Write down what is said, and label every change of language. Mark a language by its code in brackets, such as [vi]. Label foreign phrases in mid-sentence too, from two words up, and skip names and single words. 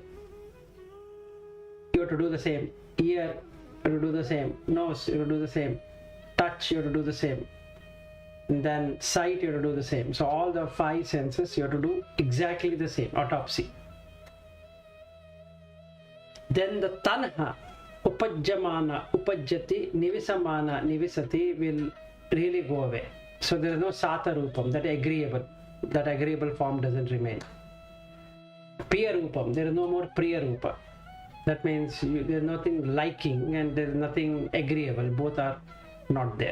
[en] You have to do the same. Ear, you have to do the same. Nose, you have to do the same. Touch, you have to do the same. And then sight, you have to do the same. So all the five senses, you have to do exactly the same, autopsy. Then the tanha, [pi] upajjamana, upajjati, nivisamana, nivisati [en] will really go away. So there is no satarupam, that agreeable form doesn't remain. Priyarupam, there is no more priyarupa. That means there is nothing liking and there is nothing agreeable. Both are not there.